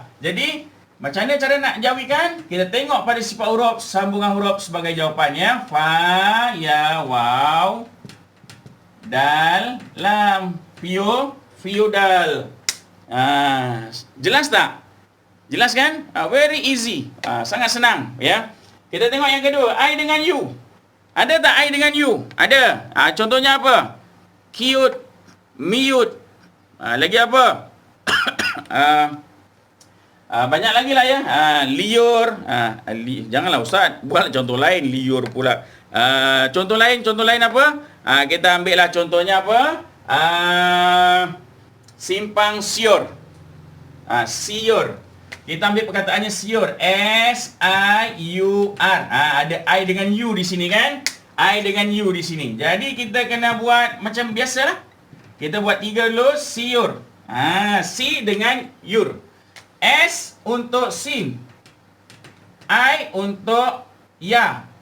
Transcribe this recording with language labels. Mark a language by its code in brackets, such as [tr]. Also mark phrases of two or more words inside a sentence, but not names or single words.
[ms] Jadi, macam mana cara nak jawikan? Kita tengok pada sifat huruf, sambungan huruf sebagai jawapannya. Fa, ya, waw, dal, lam. Feudal. Jelas tak? Jelas kan? [en] Very easy. [ms] Sangat senang, ya. Kita tengok yang kedua, I dengan U. Ada tak I dengan U? Ada. Contohnya apa? Cute, mute. Lagi apa? Banyak lagi lah ya. Liur. Janganlah Ustaz, buat contoh lain, liur pula. Contoh lain apa? Kita ambil lah contohnya apa? Simpang siur. Siur. Kita ambil perkataannya siur. S-I-U-R. Ada I dengan U di sini kan? I dengan U di sini. Jadi kita kena buat macam biasalah. Kita buat 3 dulu. Siur. Si dengan yur. S untuk sin. I untuk ya.